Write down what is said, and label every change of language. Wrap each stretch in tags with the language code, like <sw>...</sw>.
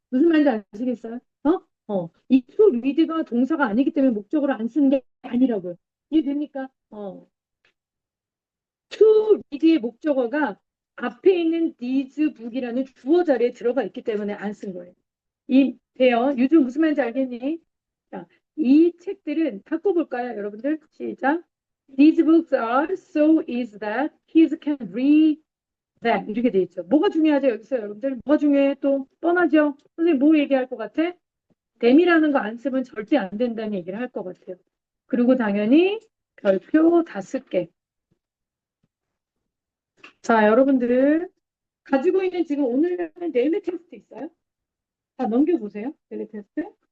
<ko>무슨 말인지 아시겠어요? 이</ko> <en>to read</en> <ko>가 동사가 아니기 때문에 목적어를 안 쓰는 게 아니라고요. 이해됩니까?</ko> <en>to read</en> <ko>의 목적어가 앞에 있는</ko> <en>these book</en> <ko>이라는 주어 자리에 들어가 있기 때문에 안 쓴 거예요. 돼요? 요즘 무슨 말인지 알겠니? 자, 이 책들은 바꿔볼까요, 여러분들? 시작.</ko> <en>These books are so easy that kids can read them.</en> <ko>이렇게 돼 있죠. 뭐가 중요하죠, 여기서 여러분들? 뭐가 중요해? 또 뻔하죠? 선생님 뭐 얘기할 것 같아? them이라는 거 안 쓰면 절대 안 된다는 얘기를 할 것 같아요. 그리고 당연히 별표 5개. 자, 여러분들 가지고 있는 지금 오늘 데일리 테스트 있어요? 다 넘겨보세요. 데일리 테스트.</ko>